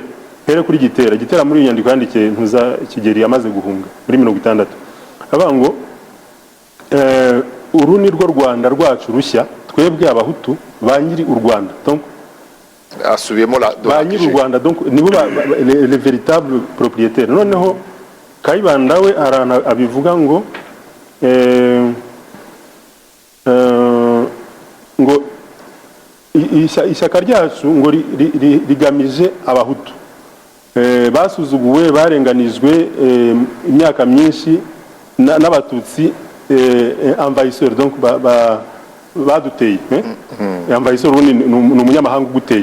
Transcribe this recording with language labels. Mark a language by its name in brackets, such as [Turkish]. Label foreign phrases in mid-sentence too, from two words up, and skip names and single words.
[Kinyarwanda] Here kuri Gitera muri nyandiko yandikiye ntuza Kigeli yamaze guhunga muri 60 avuga ngo uru ni rwo Rwanda rwacu rushya twebwe abahutu banyiri u Rwanda. Donc asubiyemo la banyiri u Rwanda, donc nibo [French] les véritables propriétaires. [Kinyarwanda] Noneho Kayibanda we arana abivuga ngo ngo ishyaka ryacu ngo rigamije abahutu basuzuguwe barenganijwe imyaka myinshi n'abatutsi envahisseur, donc baduteye envahisseur ubundi ni umunyamahanga uguteye.